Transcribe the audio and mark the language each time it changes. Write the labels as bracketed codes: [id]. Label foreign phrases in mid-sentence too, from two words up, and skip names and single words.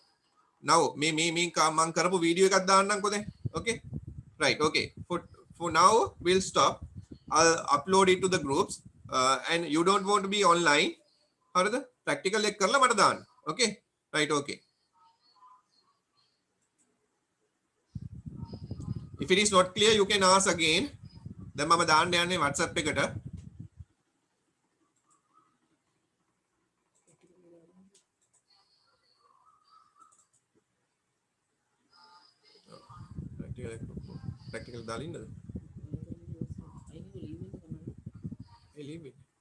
[si] now මේ මම කරපු වීඩියෝ එකක් දාන්නම්කෝ දැන්. [en] Okay? Right, okay. For now we'll stop. I'll upload it to the groups and you don't want to be online. [si] හරිද? practical එක කරලා මට දාන්න. [en] Okay? Right, okay. If it is not clear you can ask again. [si] දැන් මම දාන්න යන්නේ WhatsApp එකට. practical දාලා ඉන්නද? [en] ඒ leave it.